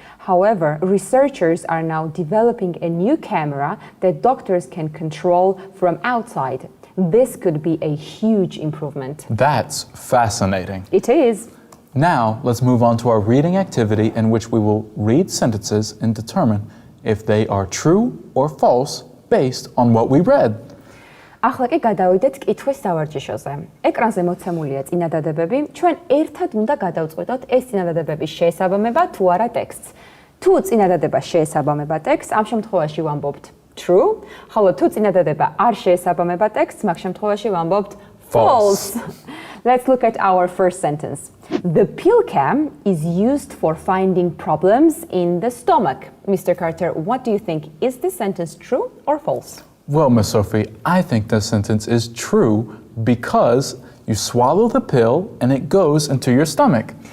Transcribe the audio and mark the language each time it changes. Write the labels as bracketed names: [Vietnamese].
[English] However, researchers are now developing a new camera that doctors can control from outside. This could be a huge improvement. That's fascinating. It is. Now, let's move on to our reading activity in which we will read sentences and determine if they are true or false based on what we read. [Georgian] ახლა კი გადავიდეთ კითხვის სავარჯიშოზე. ეკრანზე მოცემულია წინადადებები. ჩვენ ერთად უნდა გადავწყვეტოთ ეს წინადადებების შეესაბამება თუ არა ტექსტს. თუ წინადადება შეესაბამება ტექსტს, ამ შემთხვევაში ვამბობთ true, ხოლო თუ წინადადება არ შეესაბამება ტექსტს, მაგ შემთხვევაში ვამბობთ false. [English] Let's look at our first sentence. The pill cam is used for finding problems in the stomach. Mr. Carter, what do you think? Is this sentence true or false? Well, Miss Sophie, I think this sentence is true because you swallow the pill and it goes into your stomach.